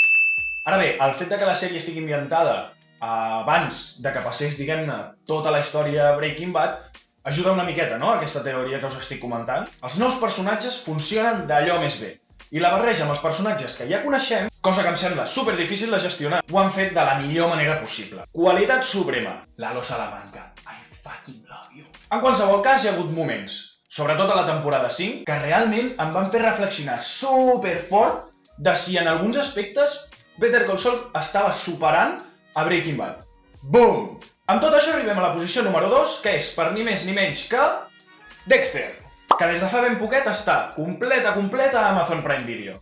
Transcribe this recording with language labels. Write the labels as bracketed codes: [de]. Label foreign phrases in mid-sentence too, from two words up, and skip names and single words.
[ca] Ara bé, el fet que la sèrie estigui ambientada abans de que passés, diguem-ne, tota la història Breaking Bad, ajuda una miqueta, no?, aquesta teoria que us estic comentant. Els nous personatges funcionen d'allò més bé. I la barreja amb els personatges que ja coneixem, cosa que em sembla superdifícil de gestionar, ho han fet de la millor manera possible. Qualitat suprema. Lalo Salamanca, [en] I fucking love you. [ca] En qualsevol cas, hi ha hagut moments, sobretot a la temporada 5, que realment em van fer reflexionar superfort de si en alguns aspectes Better Call Saul estava superant a Breaking Bad. Boom! Amb tot això arribem a la posició número 2, que és per ni més ni menys que Dexter, que des de fa ben poquet està completa a Amazon Prime Video.